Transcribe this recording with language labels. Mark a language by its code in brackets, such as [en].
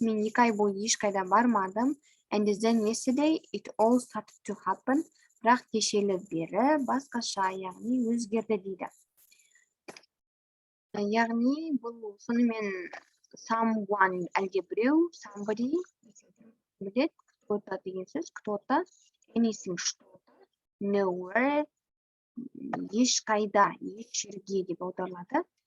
[kk] Мен 2 ай бойы ешқайда бармадым. [en] And then yesterday it all started to happen. [kk] Бірақ кешелі бері басқаша, яғни өзгерді дейді. Яғни бұл сонымен someone әлде біреу, somebody білет, кто-то деген сөз, кто-то, anything, что-то, nowhere, ешқайда, еш жерге деп аударылады.